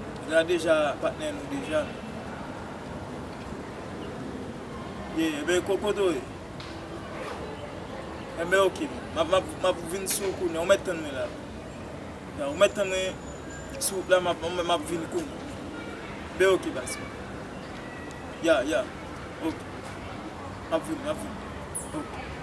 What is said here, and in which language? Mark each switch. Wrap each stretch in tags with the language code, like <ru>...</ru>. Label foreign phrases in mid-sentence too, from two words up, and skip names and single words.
<ht>L a deja patnè nou deja, men. Ye, e ben, ko-, kote ou ye? E ben, ok, men. M ap, m ap, m ap vin sou kounye a. Ou mèt tan men la? Ya, ou mèt mwen sou wout la, m ap, m ap vin kounye a. Be oke, basi. Ya, ya. Oke. M ap vin, m ap vin. Oke.</ht>